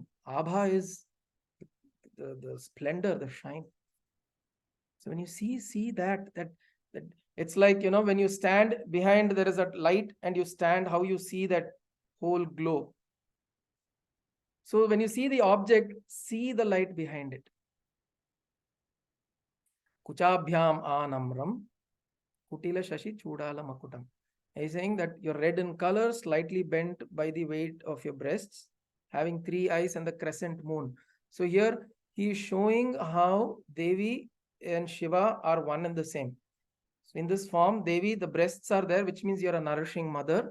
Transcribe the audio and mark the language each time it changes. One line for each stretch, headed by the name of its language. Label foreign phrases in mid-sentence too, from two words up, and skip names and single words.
English: Abha is the splendor, the shine. So when you see that it's like, when you stand behind, there is a light and you stand, how you see that whole glow. So when you see the object, see the light behind it.
Sanskrit: Kuchabhyam anamram, kutila shashi chudala makutam.
English: He's saying that you're red in color, slightly bent by the weight of your breasts, having 3 eyes and the crescent moon. So here he is showing how Devi and Shiva are one and the same. So in this form, Devi, the breasts are there, which means you're a nourishing mother.